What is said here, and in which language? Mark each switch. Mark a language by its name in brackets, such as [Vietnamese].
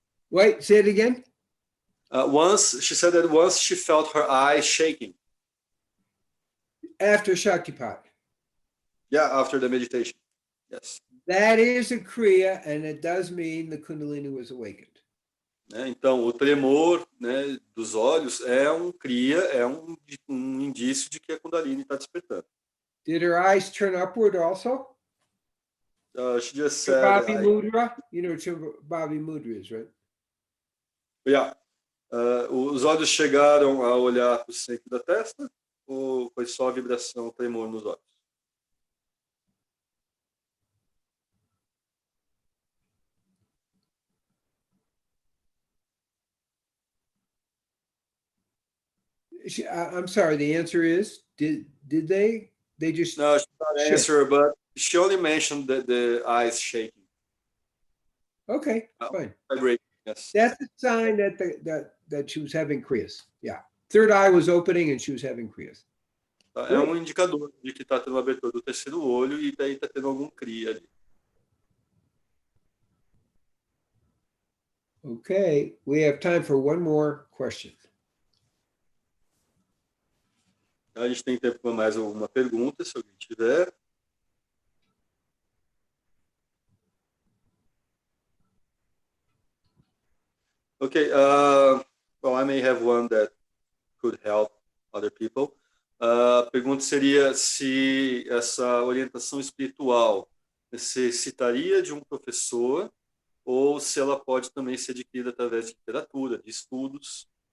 [English] Wait, say it again. She said that once she felt her eyes shaking. After Shaktipat. Yeah, after the meditation. Yes. That is a Kriya, and it does mean the Kundalini was awakened. [Portuguese] Né, então, o tremor, né, dos olhos é um kriya, é um indício de que a Kundalini está despertando. [English] Did her eyes turn upward also? She just said, Bobby Mudra, you know what Bobby Mudra is, right? Yeah. [Portuguese] Os olhos chegaram a olhar para o centro da testa ou foi só a vibração, o tremor nos olhos? [English] I'm sorry, the answer is, did they just... No, she did not answer, but she only mentioned the eyes shaking. Okay, fine. Vibrating, yes. That's a sign that she was having Kriyas. Yeah. Third eye was opening and she was having Kriyas. [Portuguese] É um indicador de que está tendo uma abertura do terceiro olho e daí está tendo algum kriya ali. [English] Okay, we have time for one more question. [Portuguese] A gente tem tempo para mais alguma pergunta, se alguém tiver. [English] Okay, well, I may have one that could help other people. [Portuguese] A pergunta seria se essa orientação espiritual necessitaria de um professor ou se ela pode também ser adquirida através de literatura, de estudos.